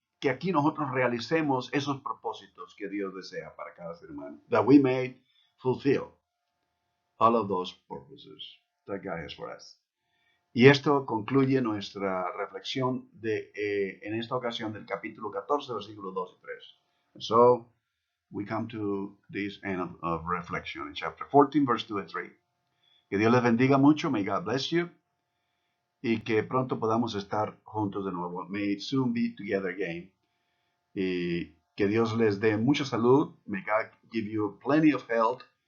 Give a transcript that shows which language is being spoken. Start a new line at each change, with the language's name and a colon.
Spanish: Que aquí nosotros realicemos esos propósitos que Dios desea para cada ser humano.
English: That we may fulfill all of those purposes that God has for us.
Spanish: Y esto concluye nuestra reflexión en esta ocasión del capítulo 14, versículos 2 y 3. So,
English: we come to this end of reflection in chapter 14, verse 2 and 3.
Spanish: Que Dios les bendiga mucho.
English: May God bless you.
Spanish: Y que pronto podamos estar juntos de nuevo.
English: May it soon be together again.
Spanish: Y que Dios les dé mucha salud.
English: May God give you plenty of health.